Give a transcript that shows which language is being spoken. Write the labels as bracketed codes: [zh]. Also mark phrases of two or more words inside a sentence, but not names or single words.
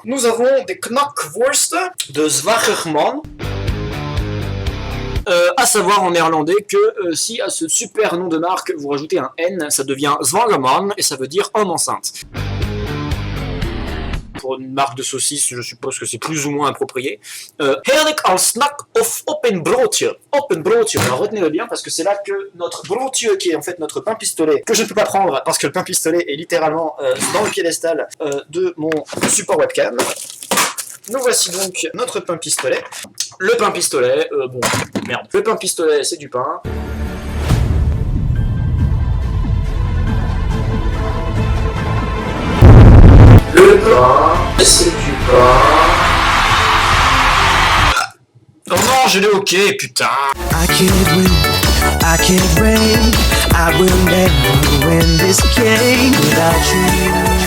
[fr] Nous avons des knackwurst de Zwagerman. À savoir en néerlandais que si à ce super nom de marque vous rajoutez un N, ça devient Zwagerman et ça veut dire homme enceinte. Pour une marque de saucisse, je suppose que c'est plus ou moins approprié. [nl] Heerlijk als snack of open broodje. Open broodje, [fr] alors retenez-le bien parce que c'est là que notre broodje, qui est en fait notre pain pistolet, que je ne peux pas prendre parce que le pain pistolet est littéralement dans le piédestal de mon support webcam. Nous voici donc notre pain pistolet. Le pain pistolet, bon, merde. Le pain pistolet, c'est du pain. Le pain, c'est du pain. Oh non, je l'ai ok, putain. [en] I can't win, I can't break, I will never win this game without you.